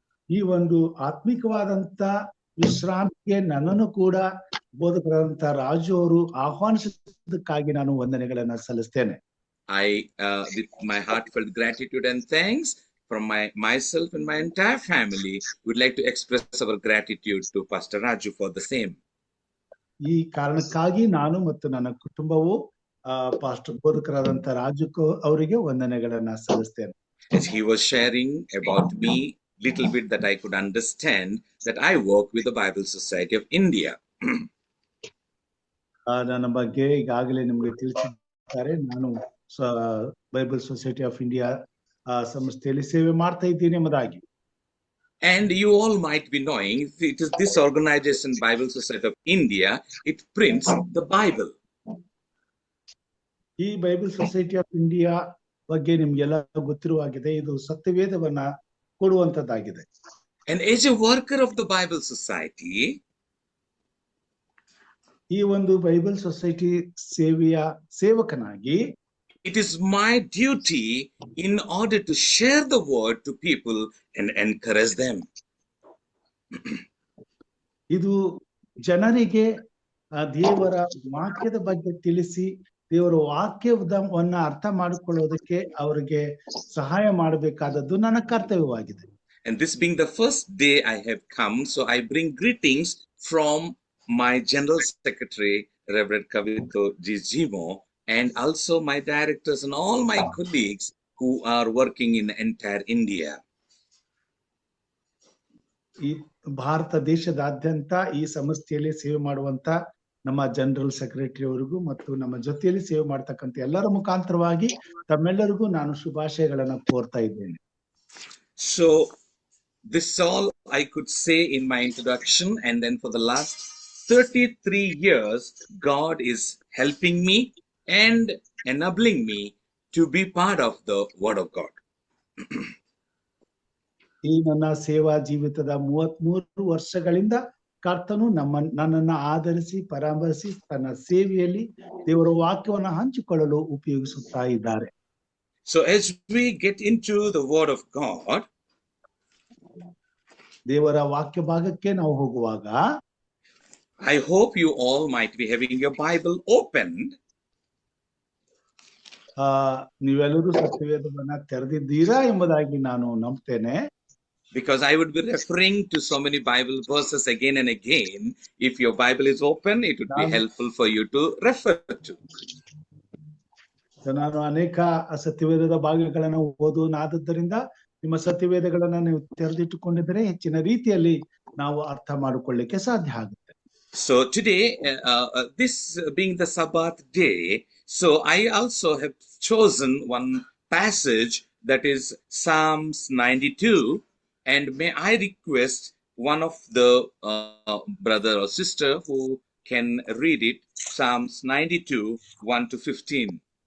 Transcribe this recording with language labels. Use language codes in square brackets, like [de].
[kn] ಈ ಒಂದು ಆತ್ಮಿಕವಾದಂತ ವಿಶ್ರಾಂತಿಗೆ ನನ್ನನ್ನು ಕೂಡ ಬೋಧಕರಂತ ರಾಜು ಅವರು ಆಹ್ವಾನಿಸಿದ್ದಕ್ಕಾಗಿ ನಾನು ವಂದನೆಗಳನ್ನ ಸಲ್ಲಿಸ್ತೇನೆ. [en] With my heartfelt gratitude and thanks from myself and my entire family, would like to express our gratitude to Pastor Raju for the same. [kn] ಈ ಕಾರಣಕ್ಕಾಗಿ ನಾನು ಮತ್ತು ನನ್ನ ಕುಟುಂಬವು ಪಾಸ್ಟರ್ ಬೋಧಕರಾದಂತ ರಾಜು ಅವರಿಗೆ ವಂದನೆಗಳನ್ನ ಸಲ್ಲಿಸ್ತೇನೆ. [en] As he was sharing about me, little bit that I could understand that I work with the Bible Society of India. [kn] ನನ್ನ ಬಗ್ಗೆ ಈಗಾಗಲೇ ನಿಮಗೆ ತಿಳಿಸಿದ್ದಾರೆ. ನಾನು ಬೈಬಲ್ ಸೊಸೈಟಿ ಆಫ್ ಇಂಡಿಯಾ ಸಂಸ್ಥೆಯಲ್ಲಿ ಸೇವೆ ಮಾಡ್ತಾ ಇದ್ದೀನಿ ಎಂಬುದಾಗಿ. [en] And you all might be knowing, it is this organization, Bible Society of India, it prints the Bible. [kn] ಈ ಬೈಬಲ್ ಸೊಸೈಟಿ ಆಫ್ ಇಂಡಿಯಾ ಬಗ್ಗೆ ನಿಮ್ಗೆಲ್ಲ ಗೊತ್ತಿರುವಾಗಿದೆ, ಇದು ಸತ್ಯವೇದವನ್ನ ಕೊಡುವಂತದ್ದಾಗಿದೆ. [en] And as a worker of the Bible Society, [kn] ಈ ಒಂದು ಬೈಬಲ್ ಸೊಸೈಟಿ ಸೇವೆಯ ಸೇವಕನಾಗಿ [en] it is my duty in order to share the word to people and encourage them. [kn] ಇದು ಜನರಿಗೆ ದೇವರ ವಾಕ್ಯದ ಬಗ್ಗೆ ತಿಳಿಸಿ ದೇವರ ವಾಕ್ಯವನ್ನ ಅರ್ಥ ಮಾಡಿಕೊಳ್ಳೋದಕ್ಕೆ ಅವರಿಗೆ ಸಹಾಯ ಮಾಡಬೇಕಾದದ್ದು ನನ್ನ ಕರ್ತವ್ಯವಾಗಿದೆ. [en] And this being the first day I have come, so I bring greetings from my General Secretary, Reverend Kavito Jimo, and also my directors and all my colleagues who are working in entire India. [kn] ಈ ಭಾರತ ದೇಶದಾದ್ಯಂತ ಈ ಸಂಸ್ಥೆಯಲ್ಲಿ ಸೇವೆ ಮಾಡುವಂತ ನಮ್ಮ general secretary ಅವರಿಗೂ ಮತ್ತು ನಮ್ಮ ಜೊತೆಯಲ್ಲಿ ಸೇವೆ ಮಾಡ್ತಕ್ಕಂಥ ಎಲ್ಲರ ಮುಖಾಂತರವಾಗಿ ತಮ್ಮೆಲ್ಲರಿಗೂ ನಾನು ಶುಭಾಶಯಗಳನ್ನ ಕೋರ್ತಾ ಇದ್ದೇನೆ. [en] So this is all I could say in my introduction, and then for the last 33 years God is helping me and enabling me to be part of the Word of God. [kn] ಈ ನನ್ನ ಸೇವಾ ಜೀವಿತದ 33 ವರ್ಷಗಳಿಂದ ಕರ್ತನು ನನ್ನನ್ನು ಆಧರಿಸಿ ಪರಾಮರ್ಶಿ ತನ್ನ ಸೇವೆಯಲ್ಲಿ ದೇವರ ವಾಕ್ಯವನ್ನು ಹಂಚಿಕೊಳ್ಳಲು ಉಪಯೋಗಿಸುತ್ತಾ ಇದ್ದಾರೆ. [en] So as we get into the word of God, [kn] ದೇವರ ವಾಕ್ಯ ಭಾಗಕ್ಕೆ ನಾವು ಹೋಗುವಾಗ [en] I hope you all might be having your Bible opened. [kn] ನೀವೆಲ್ಲರೂ ಸತ್ಯವೇದವನ್ನ ತೆರೆದಿದ್ದೀರಾ ಎಂಬುದಾಗಿ ನಾನು ನಂಬ್ತೇನೆ. [en] Because I would be referring to so many Bible verses again and again. If your Bible is open, it would be helpful for you to refer to. [kn] ನಾನು ಅನೇಕ ಸತ್ಯವೇದದ ಭಾಗಗಳನ್ನು ಓದುವುದಾದ್ದರಿಂದ ನಿಮ್ಮ ಸತ್ಯವೇದಗಳನ್ನ ನೀವು ತೆರೆದಿಟ್ಟುಕೊಂಡಿದ್ರೆ ಹೆಚ್ಚಿನ ರೀತಿಯಲ್ಲಿ ನಾವು ಅರ್ಥ ಮಾಡಿಕೊಳ್ಳಿಕ್ಕೆ ಸಾಧ್ಯ ಆಗುತ್ತೆ. [en] So today, this being the Sabbath day, so I also have chosen one passage, that is Psalms 92, and may I request one of the brother or sister who can read it, Psalms 92, 1 to 15.